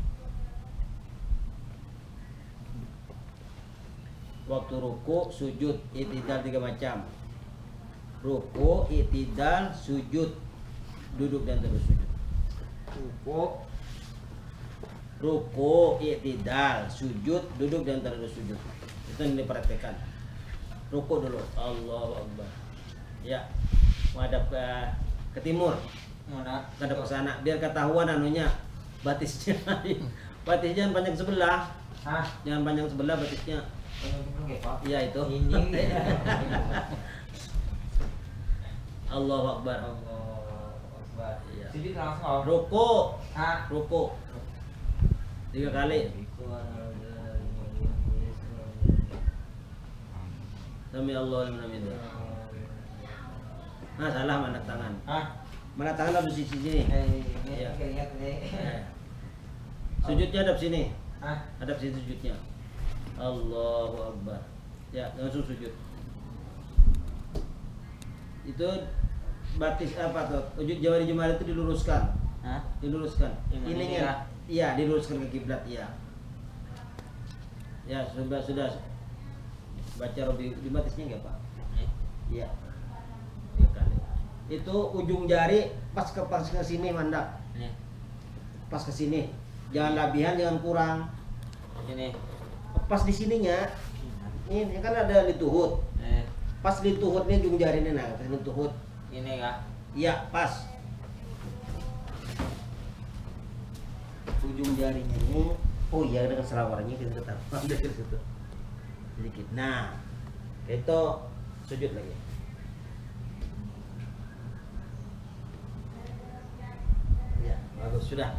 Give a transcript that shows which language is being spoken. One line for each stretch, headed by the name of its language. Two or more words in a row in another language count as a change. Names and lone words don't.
Indonesian: Waktu ruku, sujud, i'tidal 3 macam. Ruku, i'tidal, sujud, duduk dan terus sujud. Ruku, i'tidal, sujud, duduk dan terus sujud. Itu yang diperhatikan. Ruku dulu,
Arabic: الله أكبر.
Indonesian: Ya, menghadap ke timur. Menghadap ke sana, biar ketahuan anunya, batisnya. Batisnya jangan panjang sebelah. Jangan panjang sebelah batisnya. Iya itu. Ini.
Arabic: الله أكبر.
Indonesian: Iya. Sujud langsung. Ruku. Ruku. 3 kali.
Arabic: سمع الله لمن حمده.
Indonesian: Nah, salah mana tangan. Mana tangan harus di sini. Iya. Sujudnya hadap sini. Hadap sini sujudnya.
Arabic: الله أكبر.
Indonesian: Ya, langsung sujud. Itu batis apa tuh? Sujud jari jemari itu diluruskan. Diluruskan. Ininya. Iya, diluruskan ke kiblat, iya. Ya, sudah. Baca Robi di batisnya enggak, Pak? Iya. 3 kali. Itu ujung jari pas ke sini mandak. Pas ke sini. Jangan labihan, jangan kurang. Ini. Pas di sininya. Ini kan ada lituhut. Pas lituhutnya ujung jari ini, nah, lituhut. Ini kah? Iya, pas. Ujung jarinya ini, oh iya dengan selawarnya kita tetap ambil ke situ sedikit. Nah, itu sujud lagi. Ya, bagus sudah.